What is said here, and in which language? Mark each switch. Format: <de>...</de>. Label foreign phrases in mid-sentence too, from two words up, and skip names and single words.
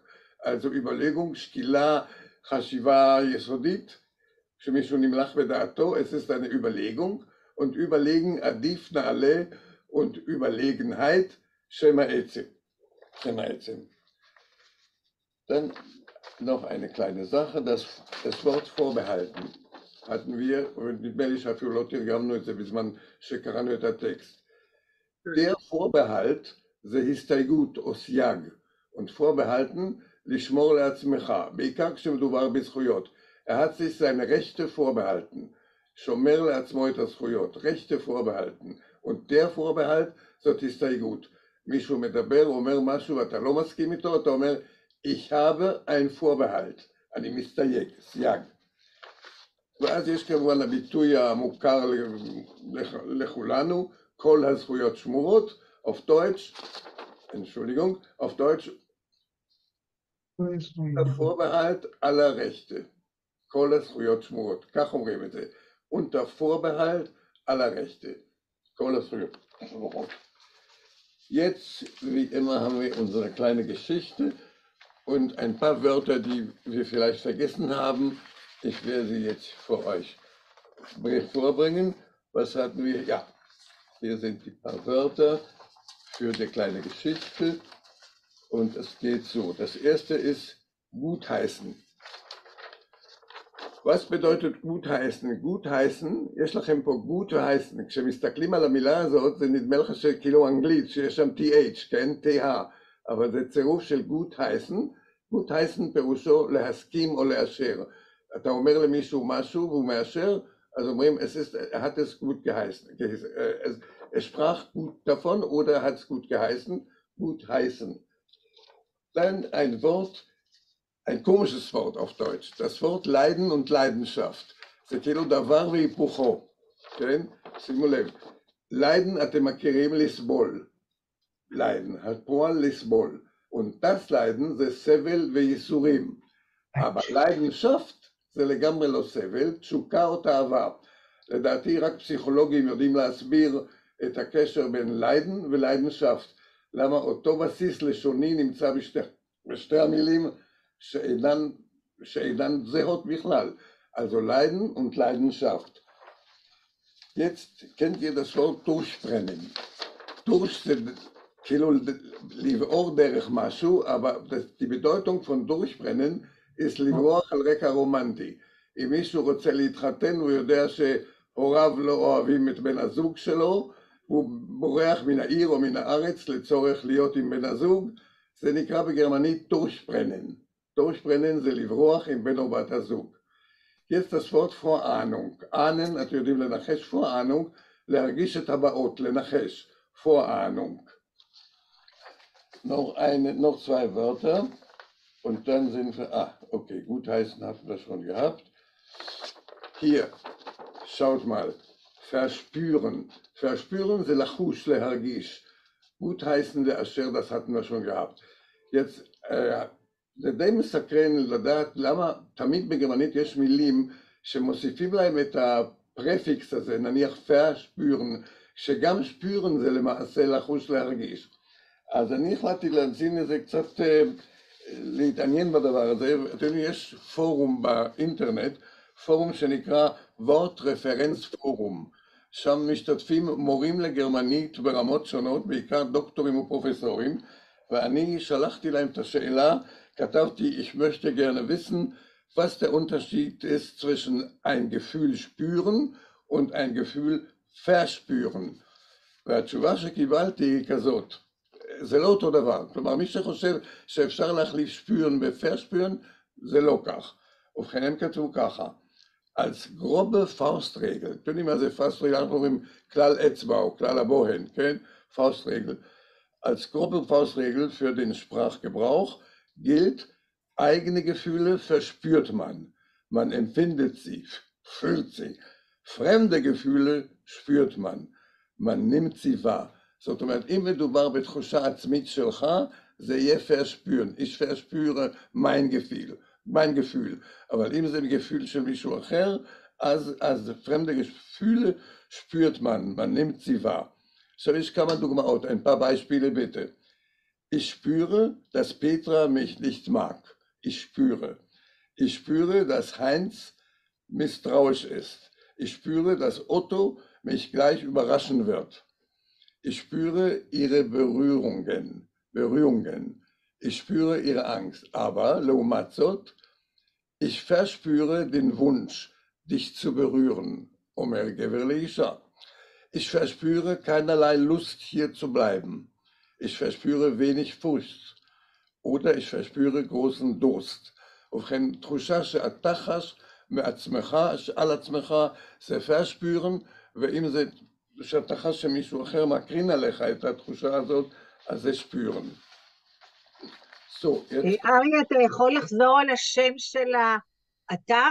<de>Also Überlegung,</de> <he>שקילה, חשיבה, יסודית, שמישהו נמלך בדעתו,</he> <de>es ist eine Überlegung. Und Überlegen,</de> <he>עדיף, נעלה</he> <de>und Überlegenheit,</de> <he>שם עצם. שם עצם.</he> <de>Dann noch eine kleine Sache, das Wort vorbehalten. hatten wir,</de> <he>נדמה לי שאפילו לא תרגמנו את זה בזמן שקראנו את הטקסט.</he> <de>Der Vorbehalt</de> <he>זה הסתייגות או סייג,</he> <de>und vorbehalten</de> <he>לשמור לעצמך, בעיקר כשמדובר בזכויות.</he> <de>hat sich seine Rechte vorbehalten,</de> <he>שומר לעצמו את הזכויות,</he> <de>Rechte vorbehalten, und der Vorbehalt</de> <he>זאת הסתייגות. מישהו מדבר, אומר משהו ואתה לא מסכים איתו, אתה אומר,</he> <de>ich habe ein Vorbehalt,</de> <he>אני מסתייג, סייג. ואז יש כמובן הביטוי המוכר לכולנו, כל הזכויות שמורות,</he> <de>auf Deutsch, Entschuldigung, auf Deutsch, der Vorbehalt aller Rechte,</de> <he>כל הזכויות שמורות, כך אומרים את זה,</he> <de>unter Vorbehalt aller Rechte,</de> <he>כל הזכויות שמורות.</he> <de>Jetzt, wie immer, haben wir unsere kleine Geschichte und ein paar Wörter, die wir vielleicht vergessen haben. Ich werde sie jetzt für euch vorbringen. Was hatten wir? Ja, hier sind die paar Wörter für die kleine Geschichte. Und es geht so. Das erste ist gutheißen. Was bedeutet gutheißen? gutheißen,</de> <he>יש לכם פה gutheißen. כשמסתכלים על המילה הזאת, זה נדמה לך שכאילו אנגלית, שיש שם TH, כן? TH. אבל זה צירוף של gutheißen. gutheißen פירושו להסכים או לאשר. אתה אומר למישהו משהו והוא מאשר, אז אומרים,</he> <de>hat es gut geheißen. Es sprach gut davon oder hat es gut geheißen? Gutheißen. Dann ein Wort, ein komisches Wort auf Deutsch, das Wort Leiden und Leidenschaft.</de> <he>זה כאילו דבר והיפוכו, כן? שימו לב, Leiden אתם מכירים לסבול, Leiden, הפועל לסבול, und das Leiden זה סבל וייסורים. אבל ליידנשאפט זה לגמרי לא סבל, תשוקה או תאווה. לדעתי רק פסיכולוגים יודעים להסביר את הקשר בין ליידן וליידנשאפט. למה אותו בסיס לשוני נמצא בשתי המילים שאינן זהות בכלל.</he> <de>Also Leiden und Leidenschaft. Jetzt kennt ihr das Wort durchbrennen.</de> <he>durch זה כאילו לבעור דרך משהו, אבל</he> <de>die Bedeutung von durchbrennen ist</de> <he>לברוח על רקע רומנטי. אם מישהו רוצה להתחתן, הוא יודע שהוריו לא אוהבים את בן הזוג שלו, הוא בורח מן העיר או מן הארץ לצורך להיות עם בן הזוג, זה נקרא בגרמנית durchbrennen. durchbrennen זה לברוח עם בן או בת הזוג.</he> <de>Jetzt das Wort Vorahnung. Ahnen,</de> <he>אתם יודעים לנחש, Vorahnung, להרגיש את הבאות, לנחש.</he> <de>Vorahnung. Noch zwei Wörter und dann sind wir, okay, gutheißen hatten wir schon gehabt. Hier, schaut mal, verspüren.</de> <he>Verspüren זה לחוש, להרגיש. gutheißen לאשר,</he> <de>das hatten wir schon gehabt. Jetzt,</de> <he>זה די מסקרן לדעת למה תמיד בגרמנית יש מילים שמוסיפים להם את הפרפיקס הזה, נניח verspüren, שגם spüren זה למעשה לחוש להרגיש. אז אני החלטתי להנצין איזה קצת להתעניין בדבר הזה. אתם יודעים, יש פורום באינטרנט, פורום שנקרא וורט רפרנס פורום. שם משתתפים מורים לגרמנית ברמות שונות, בעיקר דוקטורים ופרופסורים, ואני שלחתי להם את השאלה, כתבתי,</he> <de>ich möchte gerne wissen, was der Unterschied ist zwischen ein Gefühl spüren und ein Gefühl verspüren.</de> <he>והתשובה שקיבלתי היא כזאת, זה לא אותו דבר. כלומר, מי שחושב שאפשר להחליף spüren ב-verspüren, זה לא כך. ובכן, הם כתבו ככה,</he> <de>als grobe Faustregel,</de> <he>אתם יודעים מה זה Faustregel? אנחנו אומרים כלל אצבע או כלל הבוהן, כן?</he> <de>Faustregel. Als grobe Faustregel für den Sprachgebrauch gilt, eigene Gefühle verspürt man. Man empfindet sie, fühlt sie. Fremde Gefühle spürt man. Man nimmt sie wahr.</de> <he>זאת אומרת, אם מדובר בתחושה עצמית שלך, זה יהיה verspüren.</he> <de>Ich verspüre mein Gefühl.</de> <he>אבל אם זה Gefühl של מישהו אחר, אז</he> <de>fremde Gefühle spürt man. Man nimmt sie wahr.</de> <he>עכשיו יש כמה דוגמאות,</he> <de>ein paar Beispiele bitte. Ich spüre, dass Petra mich nicht mag. Ich spüre. Ich spüre, dass Heinz misstrauisch ist. Ich spüre, dass Otto mich gleich überraschen wird. Ich spüre ihre Berührungen. Ich spüre ihre Angst. Aber,</de> <he>לעומת זאת,</he> <de>ich verspüre den Wunsch, dich zu berühren.</de> <he>אומר גבר לאישה.</he> <de>Ich verspüre keinerlei Lust, hier zu bleiben. Ich verspüre wenig Furcht. oder ich verspüre großen Durst.</de> <he>ובכן, תחושה שאתה חש מעצמך, על עצמך, זה verspüren, ואם זה שאתה חש שמישהו אחר מקרין עליך את התחושה הזאת, אז זה spüren. אריה, אתה יכול לחזור על השם של האתר?</he>